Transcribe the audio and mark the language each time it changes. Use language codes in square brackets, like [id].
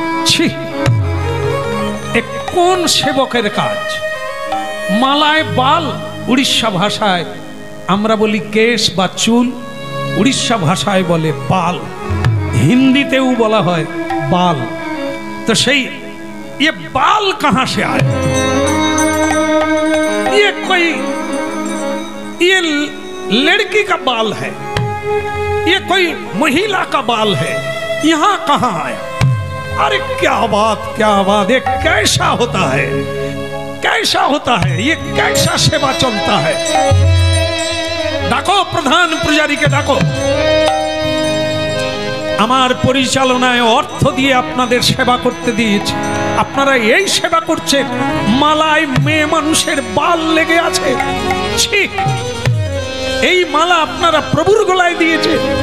[bn] ছি, এ কোন সেবকের কাজ? মালায় বাল, উড়িষ্যা ভাষায় আমরা বলি কেশ বা চুল, উড়িষ্যা ভাষায় বলে বাল, হিন্দিতেও বলা হয় बाल। [hi] तो सही, ये बाल कहां से आए? ये कोई, ये लड़की का बाल है, ये कोई महिला का बाल है, यहां कहां आया? अरे क्या बात, क्या बात! ये कैसा होता है, कैसा होता है, ये कैसा सेवा चलता है? डाको प्रधान पुजारी के डाको। [bn] আমার পরিচালনায় অর্থ দিয়ে আপনাদের সেবা করতে দিয়েছি, আপনারা এই সেবা করছেন, মালায় মেয়ে মানুষের বাল লেগে আছে। ছি, এই মালা আপনারা প্রভুর গলায় দিয়েছে।